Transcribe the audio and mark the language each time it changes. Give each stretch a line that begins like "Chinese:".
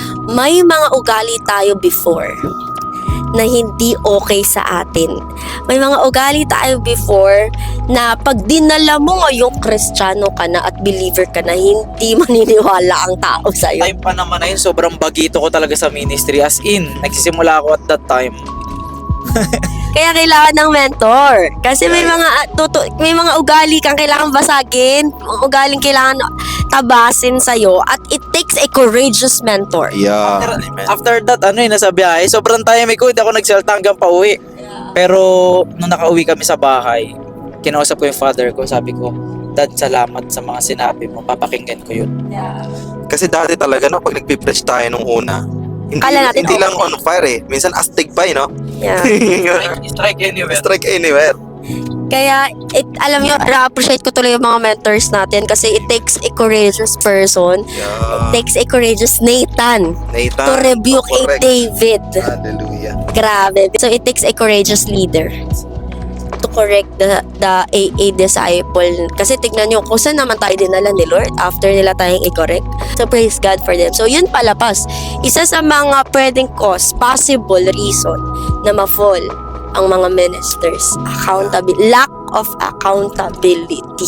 Filipino: May mga ugali tayo before na hindi okay sa atin. May mga ugali tayo before na pag dinala mo ngayong Kristiyano ka na at believer ka na, hindi maniniwala ang tao sa'yo. Time pa naman na yun, sobrang bagito ko talaga sa ministry.
English: As in,
Filipino: nagsisimula ako
English: at that time.
Filipino: Kaya kailangan ng mentor. Kasi may mga ugali kang kailangan basagin, ugaling kailangan tabasin sa'yo, at
English: it takes a courageous mentor. Yeah.
Filipino: After that, nasa biyahe, sobrang tahimik ko, hindi ako nagsalta hanggang pauwi. Pero, nung nakauwi kami sa bahay, kinausap ko yung father ko, sabi ko, Dad, salamat sa mga sinabi mo, papakinggan ko yun. Kasi dati talaga, pag nagpipreach tayo nung una, Kala natin hindi okay. lang on fire eh. Minsan astig pa
English: Yeah. Strike anywhere. Strike anywhere.
Filipino: Kaya, alam nyo, na-appreciate ko tuloy yung mga mentors natin kasi
English: it takes a courageous person, Yeah. it takes a courageous Nathan Nathan, to rebuke a correct. David. Hallelujah.
Filipino: Grabe.
English: So, it takes a courageous leader. to correct the AA disciple.
Filipino: Kasi tignan nyo, kung saan naman tayo dinala ni Lord after nila tayong i-correct. So praise God for them. So yun pala pas, isa sa mga pwedeng cause, possible reason na ma-fall ang mga ministers.
English: Lack of accountability.